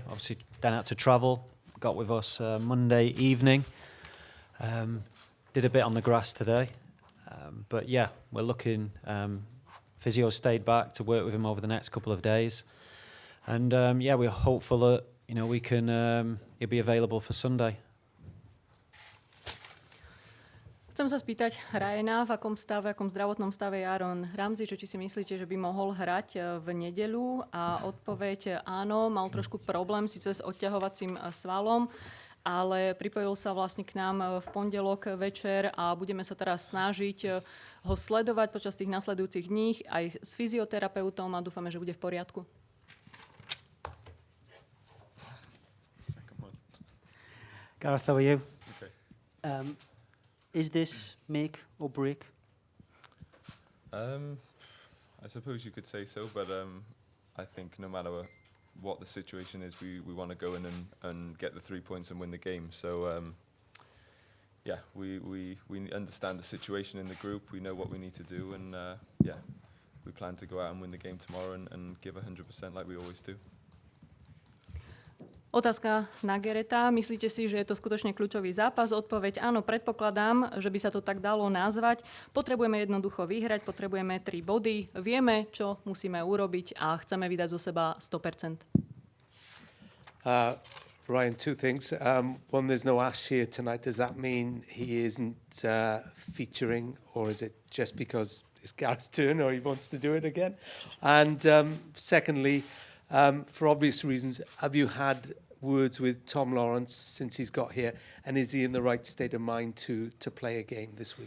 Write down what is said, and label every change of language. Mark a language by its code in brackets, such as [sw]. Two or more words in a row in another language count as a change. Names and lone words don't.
[en] Obviously, then had to travel. Got with us Monday evening. Did a bit on the grass today. But yeah, we're looking. Physio stayed back to work with him over the next couple of days. And yeah, we're hopeful that we can. He'll be available for Sunday. [sk] Chcem sa spýtať Ryana, v akom zdravotnom stave je Aaron Ramsey, či si myslíte, že by mohol hrať v nedeľu, a odpoveď áno, mal trošku problém síce s odťahovacím svalom, ale pripojil sa vlastne k nám v pondelok večer a budeme sa teraz snažiť ho sledovať počas tých nasledujúcich dní aj s fyzioterapeutom a dúfame, že bude v poriadku. [en] Gareth, how are you? Okay. Is this make or break? I suppose you could say so, but I think no matter what the situation is, we want to go in and get the 3 points and win the game. So yeah, we understand the situation in the group. We know what we need to do, and yeah, we plan to go out and win the game tomorrow and give 100% like we always do. [sk] Otázka na Gareta. Myslíte si, že je to skutočne kľúčový zápas? Odpoveď áno, predpokladám, že by sa to tak dalo nazvať. Potrebujeme jednoducho vyhrať, potrebujeme 3 body. Vieme, čo musíme urobiť a chceme vydať zo seba 100%. [en] Ryan, 2 things. One, there's no Ash here tonight. Does that mean he isn't featuring, or is it just because it's Gareth's turn or he wants to do it again? And secondly, for obvious reasons, have you had words with Tom Lawrence since he's got here, and is he in the right state of mind to play a game this week?